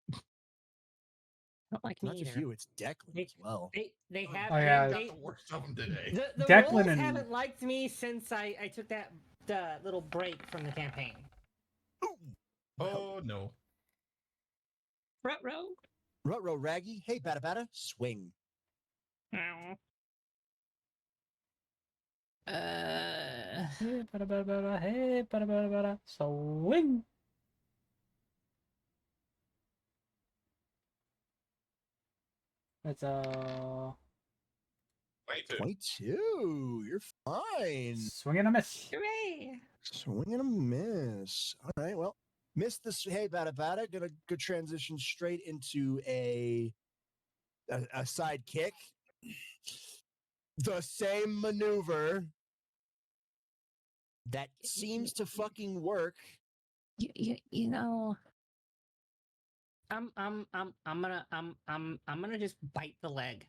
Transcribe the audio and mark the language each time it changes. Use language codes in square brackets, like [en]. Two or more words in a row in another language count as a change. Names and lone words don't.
[en] Not like Not me just either. you, it's Declan as well. They have. Oh, yeah. They, The worst of them today. the Declan rolls and- haven't liked me since I took that little break from the campaign. Oh no. Ruh-roh. Ruh-roh, Raggy. Hey, bada bada. Swing. Ow. Hey, bada, bada, bada, hey, bada, bada, bada. Swing. That's 22. You're fine. swing and a miss. Hooray! Swing and a miss. All right, well, missed this. Hey, bada bada. Gonna go transition straight into a side kick. The same maneuver that seems to fucking work. You know, I'm gonna just bite the leg.